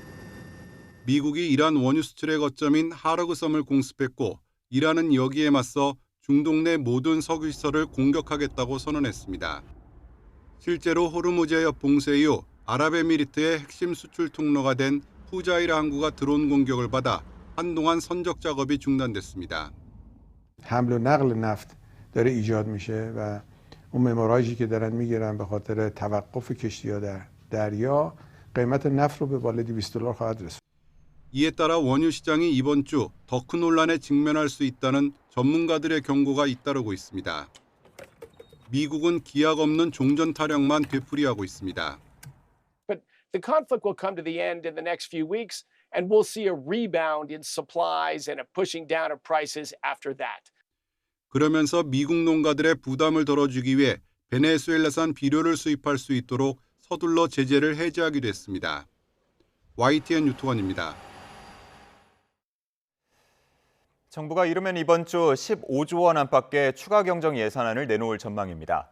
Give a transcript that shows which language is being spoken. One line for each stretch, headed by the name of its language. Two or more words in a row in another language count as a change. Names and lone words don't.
Korean: 미국이 이란 원유 수출의 거점인 하르그섬을 공습했고 이란은 여기에 맞서 중동 내 모든 석유 시설을 공격하겠다고 선언했습니다. 실제로 호르무즈 해협 봉쇄 이후 아랍에미리트의 핵심 수출 통로가 된 푸자이라 항구가 드론 공격을 받아 한동안 선적 작업이 중단됐습니다.
Persian: حمل و نقل نفت داره ایجاد میشه و اون مموراژی که دارن میگیرن به خاطر توقف کشتی‌ها در دریا قیمت نفت رو به بالای $200 خواهد رسوند.
Korean: 이에 따라 원유 시장이 이번 주 더 큰 혼란에 직면할 수 있다는 전문가들의 경고가 잇따르고 있습니다. 미국은 기약 없는 종전 타령만 되풀이하고 있습니다.
English: But the conflict will come to the end in the next few weeks, and we'll see a rebound in supplies and a pushing down of prices after that.
Korean: 그러면서 미국 농가들의 부담을 덜어주기 위해 베네수엘라산 비료를 수입할 수 있도록 서둘러 제재를 해제하기로 했습니다. YTN 유튜원입니다. 정부가 이르면 이번 주 15조 원 안팎의 추가 경정 예산안을 내놓을 전망입니다.